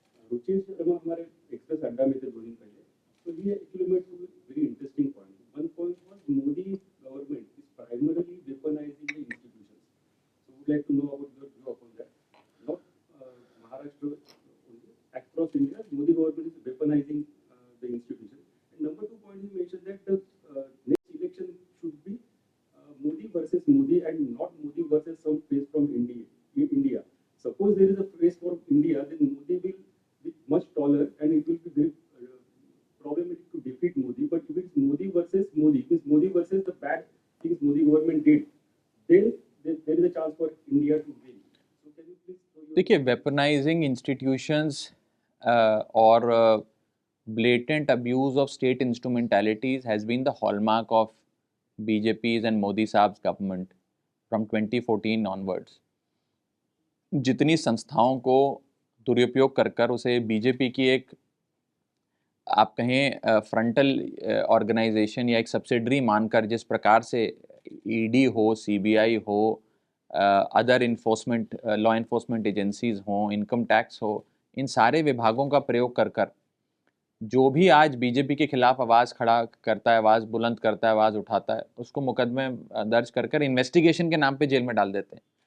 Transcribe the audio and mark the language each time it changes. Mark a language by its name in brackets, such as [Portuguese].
[Hindi] रुचि शर्मा हमारे एक्सप्रेस अड्डा में थे 2 दिन पहले, तो ही [English] Actually made very interesting point. One point was Modi government is primarily weaponizing the institutions, so would like to know about your view upon that. Not Maharashtra only, across India Modi government is weaponizing the institution. And number 2 point, he mentioned that the next election should be Modi versus Modi and not Modi versus some face from India. Suppose there is a face from India, then Modi will be much taller and it will be very problematic to defeat Modi. But if it's Modi versus Modi, if it's Modi versus the bad things Modi government did, then there is a chance for India to win. So can you please show your... देखिए, weaponizing institutions और blatant abuse of state instrumentalities has been the hallmark of BJP's and Modi साहब's government from 2014 onwards. [Hindi] जितनी संस्थाओं को दुरुपयोग कर कर उसे BJP की एक आप कहें फ्रंटल ऑर्गेनाइजेशन या एक सब्सिडरी मानकर जिस प्रकार से ईडी हो, सीबीआई हो, [English] other enforcement law enforcement agencies [Hindi] हों, इनकम टैक्स हो, इन सारे विभागों का प्रयोग कर कर जो भी आज बीजेपी के खिलाफ आवाज़ खड़ा करता है, आवाज़ बुलंद करता है, आवाज़ उठाता है, उसको मुकदमे दर्ज कर कर इन्वेस्टिगेशन के नाम पे जेल में डाल देते हैं।